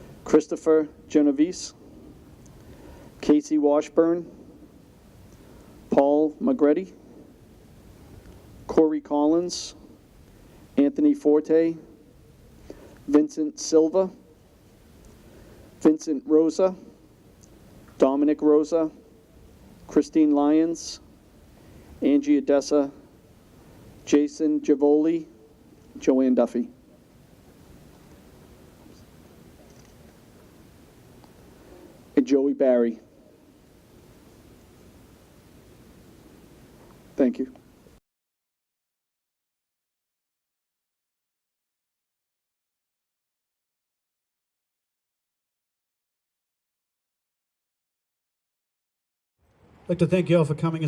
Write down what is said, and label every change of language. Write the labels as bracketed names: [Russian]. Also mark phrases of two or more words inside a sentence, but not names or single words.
[English] Christopher Genovese, Casey Washburn, Paul Magretti, Corey Collins, Anthony Forte, Vincent Silva, Vincent Rosa, Dominic Rosa, Christine Lyons, Angie Odessa, Jason Javoli, Joanne Duffy. And Joey Barry. Thank you. I'd like to thank you all for coming.